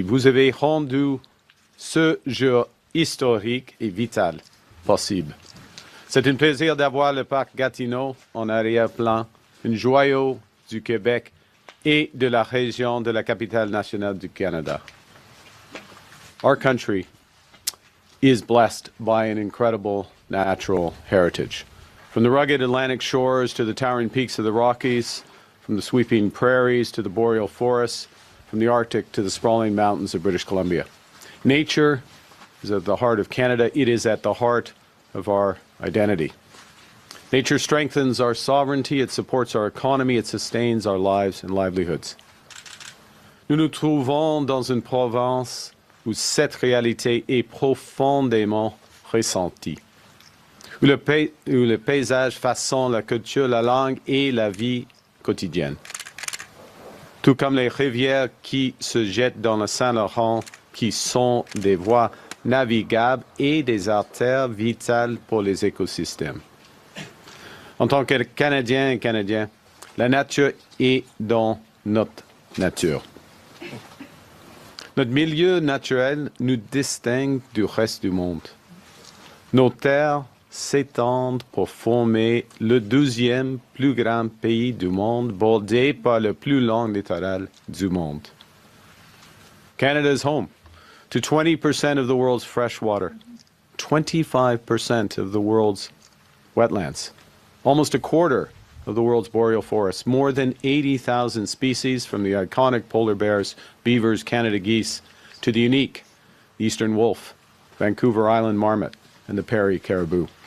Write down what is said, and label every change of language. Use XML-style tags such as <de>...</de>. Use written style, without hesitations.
<fr>Vous avez rendu ce jour historique et vital possible. C'est un plaisir d'avoir le parc Gatineau en arrière-plan, un joyau du Québec et de la région de la capitale nationale du Canada.</fr> <en>Our country is blessed by an incredible natural heritage. From the rugged Atlantic shores to the towering peaks of the Rockies, from the sweeping prairies to the boreal forests, from the Arctic to the sprawling mountains of British Columbia. Nature is at the heart of Canada. It is at the heart of our identity. Nature strengthens our sovereignty, it supports our economy, it sustains our lives and livelihoods.</en> <fr>Nous nous trouvons dans une province où cette réalité est profondément ressentie, où le paysage façonne la culture, la langue et la vie quotidienne. Tout comme les rivières qui se jettent dans le Saint-Laurent, qui sont des voies navigables et des artères vitales pour les écosystèmes. En tant que Canadiens et Canadiens, la nature est dans notre nature. Notre milieu naturel nous distingue du reste du monde. Nos terres s'étendent pour former le 12e plus grand pays du monde, bordé par le plus long littoral du monde.</fr> <en>Canada is home to 20% of the world's fresh water, 25% of the world's wetlands, almost a quarter of the world's boreal forests, more than 80,000 species from the iconic polar bears, beavers, Canada geese, to the unique eastern wolf, Vancouver Island marmot, and the Prairie caribou.</en>